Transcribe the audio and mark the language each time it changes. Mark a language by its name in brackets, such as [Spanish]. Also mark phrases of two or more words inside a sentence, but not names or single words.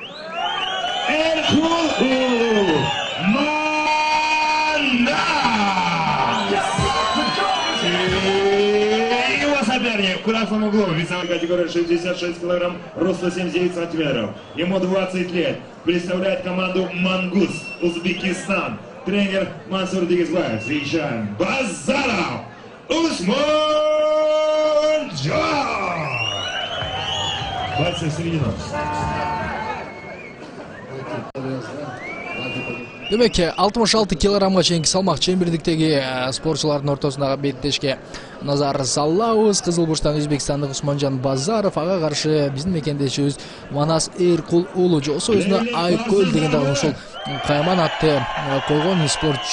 [Russian] Его соперник в красном углу, весовой категории 66 килограмм, роста 79 сантиметров. Ему 20 лет. Представляет команду Мангус, Узбекистан. Тренер Мансур Дигизбаев. Встречаем Базаров Усман Джон. Бойцы в середину. [Kyrgyz] Демек 66 килограммга чейинки салмак чембирдиктеги спортчулардын ортосундагы беттешке назар салабыз. Кызыл бурчтан өзбекстандык Усманжан Базаров, ага каршы биздин мекендешибиз Манас Эркул уулу, жосу өзүнө Айкөл деген дагы ушул Кайман атты койгон спортчу.